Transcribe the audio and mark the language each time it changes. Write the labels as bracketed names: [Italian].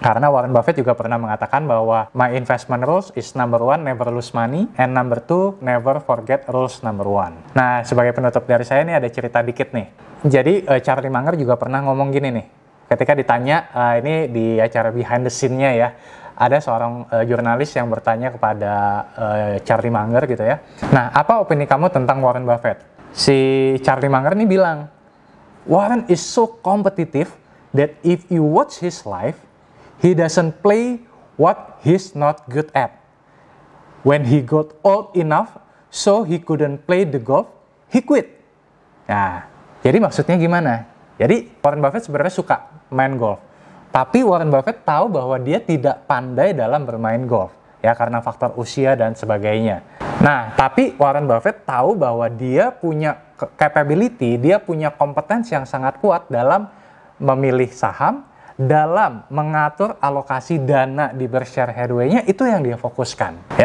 [Indonesian] Karena Warren Buffett juga pernah mengatakan bahwa [English] my investment rules is number 1, never lose money, and number 2, never forget rules number 1. [Indonesian] Nah, sebagai penutup dari saya nih ada cerita dikit nih. Jadi Charlie Munger juga pernah ngomong gini nih. Ketika ditanya, ini di acara behind the scene-nya ya, ada seorang jurnalis yang bertanya kepada Charlie Munger gitu ya. Nah, apa opini kamu tentang Warren Buffett? Si Charlie Munger ini bilang, [English] Warren is so competitive that if you watch his life, he doesn't play what he's not good at. When he got old enough, so he couldn't play the golf, he quit. [Indonesian] Nah, jadi maksudnya gimana? Jadi Warren Buffett sebenarnya suka main golf, tapi Warren Buffett tahu bahwa dia tidak pandai dalam bermain golf, ya, karena faktor usia dan sebagainya. Nah, tapi Warren Buffett tahu bahwa dia punya capability, dia punya kompetensi yang sangat kuat dalam memilih saham, dalam mengatur alokasi dana di Berkshire Hathaway-nya, itu yang dia fokuskan.